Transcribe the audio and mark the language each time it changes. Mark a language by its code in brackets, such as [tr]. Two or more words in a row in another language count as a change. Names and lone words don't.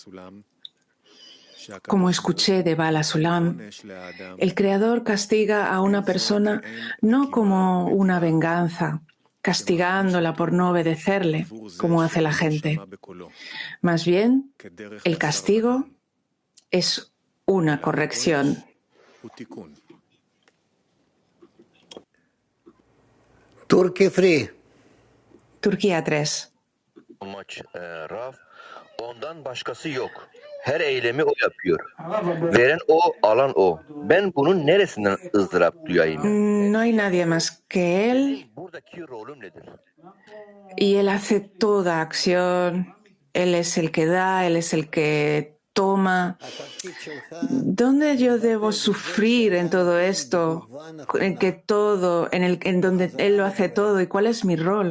[es] Como escuché de Bala Sulam, el Creador castiga a una persona no como una venganza, castigándola por no obedecerle, como hace la gente. Más bien, el castigo es una corrección. Turquía 3. [tr] Ondan başkası yok. Her eylemi o yapıyor. Veren o, alan o. Ben bunun neresinden ızdırap duyayım? [es] No hay nadie más que Él [tr] Buradaki rolüm nedir? [es] y Él hace toda acción. Él es el que da, Él es el que toma. ¿Dónde yo debo sufrir en todo esto? En donde Él lo hace todo. ¿Y cuál es mi rol?